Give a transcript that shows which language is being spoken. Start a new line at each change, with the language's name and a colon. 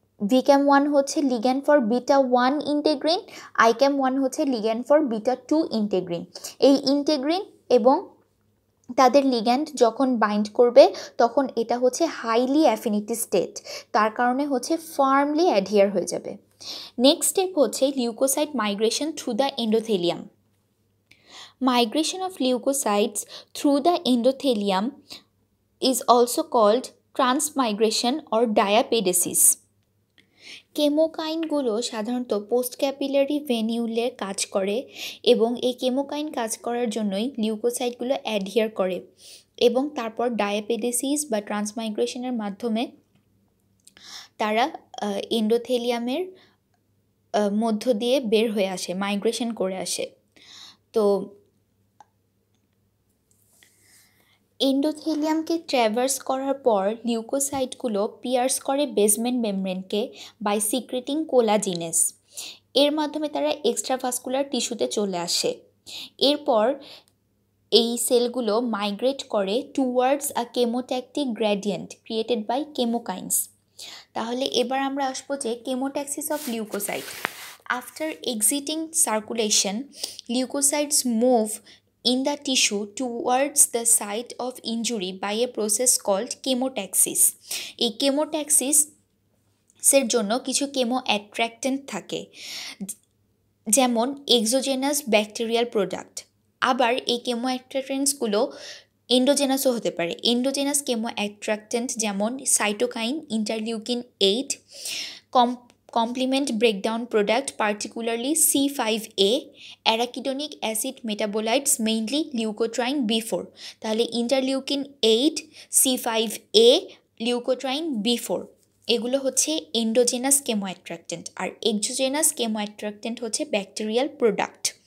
Bangla: VCAM-1 হচ্ছে ligand for বিটা-1 ইন্টেগ্রিন, ICAM-1 হচ্ছে ligand for বিটা-2 ইন্টেগ্রিন। এই ইন্টেগ্রিন এবং তাদের লিগ্যান্ড যখন বাইন্ড করবে তখন এটা হচ্ছে হাইলি অ্যাফিনিটি স্টেট, তার কারণে হচ্ছে ফার্মলি অ্যাডহিয়ার হয়ে যাবে। নেক্সট স্টেপ হচ্ছে leucocyte migration through the endothelium.
English: Migration of leukocytes through the endothelium is also called transmigration or diapedesis.
Bangla: কেমোকাইনগুলো সাধারণত পোস্ট ক্যাপিলারি ভেনিউলে কাজ করে এবং এই কেমোকাইন কাজ করার জন্যই লিউকোসাইটগুলো অ্যাডহিয়ার করে এবং তারপর ডায়াপেডেসিস বা ট্রান্সমাইগ্রেশনের মাধ্যমে তারা এন্ডোথেলিয়ামের মধ্য দিয়ে বের হয়ে আসে, মাইগ্রেশন করে আসে। তো এন্ডোথেলিয়ামকে ট্র্যাভার্স করার পর লিউকোসাইটগুলো পিয়ার্স করে বেসমেন্ট মেমব্রেনকে বাই সিক্রেটিং কোলাজিনেস। এর মাধ্যমে তারা এক্সট্রাভাস্কুলার টিস্যুতে চলে আসে। এরপর এই সেলগুলো মাইগ্রেট করে towards a chemotactic gradient created by কেমোকাইন্স। তাহলে এবার আমরা আসবো যে chemotaxis of leucocyte.
English: After exiting circulation leukocytes move in the tissue towards the site of injury by a process called chemotaxis.
Bangla: এই chemotaxis-এর জন্য কিছু কেমো অ্যাট্রাক্টেন্ট থাকে, যেমন এক্সোজেনাস ব্যাকটেরিয়াল প্রোডাক্ট। আবার এই কেমো অ্যাট্রাক্টেন্টসগুলো এন্ডোজেনাসও হতে পারে। এন্ডোজেনাস কেমো অ্যাট্রাক্টেন্ট যেমন cytokine, ইন্টারলিউকিন-8,
English: complement breakdown product particularly C5a, arachidonic acid metabolites mainly leukotriene B4।
Bangla: তাহলে ইন্টারলিউকিন-8, C5a, লিউকোট্রাইন B4 এগুলো হচ্ছে এন্ডোজেনাস কেমো অ্যাট্রাক্টেন্ট, আর এক্সোজেনাস কেমো অ্যাট্রাক্টেন্ট হচ্ছে ব্যাকটেরিয়াল প্রোডাক্ট।